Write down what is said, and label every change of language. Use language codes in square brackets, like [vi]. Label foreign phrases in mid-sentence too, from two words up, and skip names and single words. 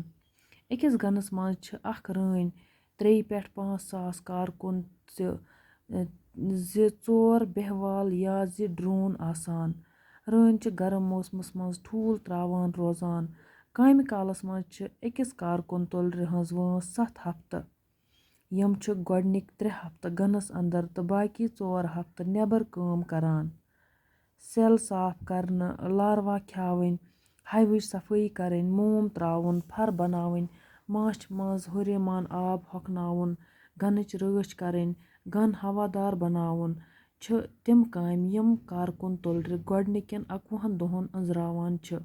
[ks] अकिस गनस मज छ अख रٲन 3 पٮ۪ٹھ 5 सास कारकुन ज़ि 4 बेहवाल या ज़ि ड्रोन आसान। रٲन छ गरम मौसमस मज ठूल त्रावान रोजान। कामि कालस मज छ अकिस कारकुन तुलरे हंज वٲंस 7 हफ्ते। यम छ गोडनिक 3 हफ्ते गनस अंदर तो बाकी 4 हफ्ते नेबर काम करान। सेल साफ करना, लार्वा ख्यावन, हवच सफाई करन, मोम त्रावन, फर बनावन, माछ मज हुरेमान आब होकनावन, गनच रٲछ करन, गन हवादार बनावन छ तिम कामि यम कारकुन तुलरे गोडनिकन 21 दोहन अंजरावान छ।